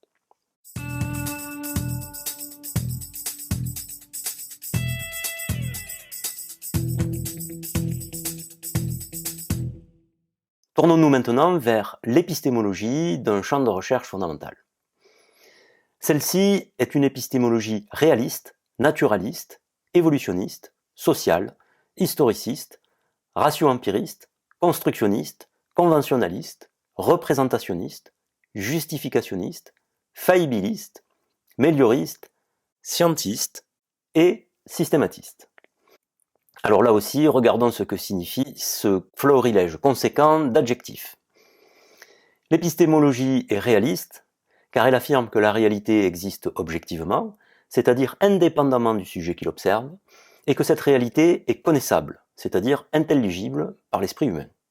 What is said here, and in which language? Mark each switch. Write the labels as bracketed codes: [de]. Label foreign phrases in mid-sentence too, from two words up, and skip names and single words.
[fr] Tournons-nous maintenant vers l'épistémologie d'un champ de recherche fondamental. Celle-ci est une épistémologie réaliste, naturaliste, évolutionniste, sociale, historiciste, ratio-empiriste, constructionniste, conventionnaliste, représentationniste, justificationniste, faillibiliste, mélioriste, scientiste et systématiste. Alors là aussi, regardons ce que signifie ce florilège conséquent d'adjectifs. L'épistémologie est réaliste, car elle affirme que la réalité existe objectivement, c'est-à-dire indépendamment du sujet qui l'observe, et que cette réalité est connaissable, c'est-à-dire intelligible par l'esprit humain.